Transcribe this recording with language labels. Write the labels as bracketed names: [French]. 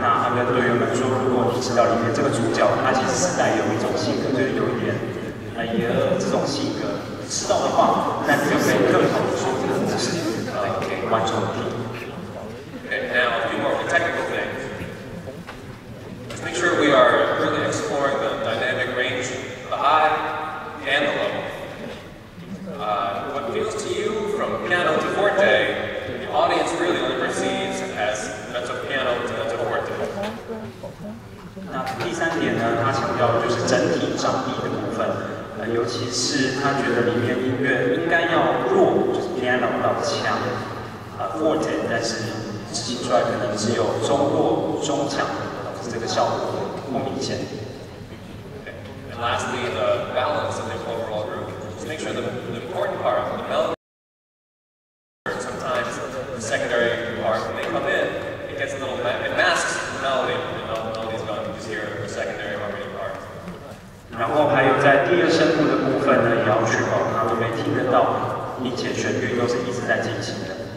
[Chinese] 那他跟队员们说，如果你知道里面这个主角他其实是带有一种性格，就是有一点这种性格，知道的话，那你就可以更好的说这个故事给观众听。 [English] Okay, now a few more technical things. Let's make sure we are really exploring the dynamic range, the high and the low. What feels to you from piano to forte, the audience really only perceives as mezzo piano to mezzo forte. [Chinese] 那第三点呢，他强调的就是整体张力的部分，尤其是他觉得里面音乐应该要弱，就是 piano 到强，forte， 但是执行出来可能只有中弱、中强，这个效果不明显。 [English] Okay. And lastly, the balance of the overall group. To make sure the important part, the melody, sometimes the secondary part, when they come in, it gets a little, it masks the melody, and the melody's gone, you just hear the secondary harmony part. [Chinese] 然后还有在第二声部的部分呢，也要确保他们没听得到，并且旋律都是一直在进行的。